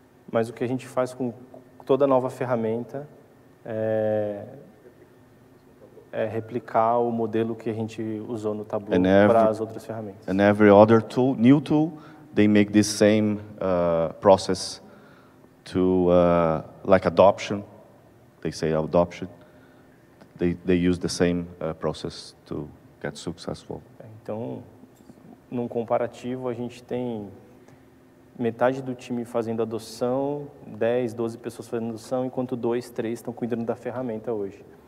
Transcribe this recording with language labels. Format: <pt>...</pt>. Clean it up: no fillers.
<pt>Mas o que a gente faz com toda nova ferramenta é replicar o modelo que a gente usou no Tableau para as outras ferramentas.</pt> <en>And every other new tool, they make this same process to like adoption. They say adoption. They use the same process to get successful.</en> <pt>Então, num comparativo, a gente tem metade do time fazendo adoção, 10, 12 pessoas fazendo adoção, enquanto 2, 3 estão cuidando da ferramenta hoje.</pt>